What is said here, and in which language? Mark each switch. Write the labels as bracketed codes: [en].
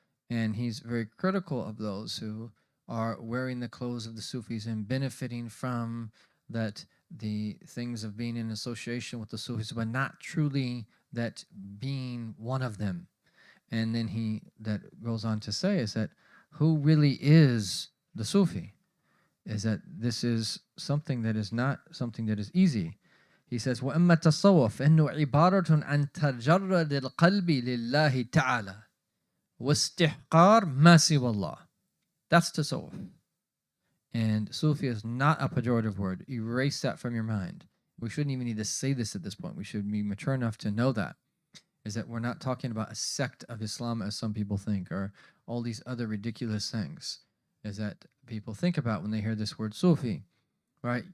[en] And he's very critical of those who are wearing the clothes of the Sufis and benefiting from that, the things of being in association with the Sufis, but not truly that being one of them. And then he that goes on to say is that who really is the Sufi? Is that this is something that is not something that is easy. He says, [ar] وَأَمَّا التَّصَوُّفْ إِنُّ عِبَارَةٌ عَنْ تَجَرَّدِ الْقَلْبِ لِلَّهِ تَعَالَى وَاسْتِحْقَارِ مَا سِوَى اللَّهِ. [en] That's tasawwuf. And Sufi is not a pejorative word. Erase that from your mind. We shouldn't even need to say this at this point. We should be mature enough to know that. Is that we're not talking about a sect of Islam as some people think, or all these other ridiculous things is that people think about when they hear this word Sufi, right?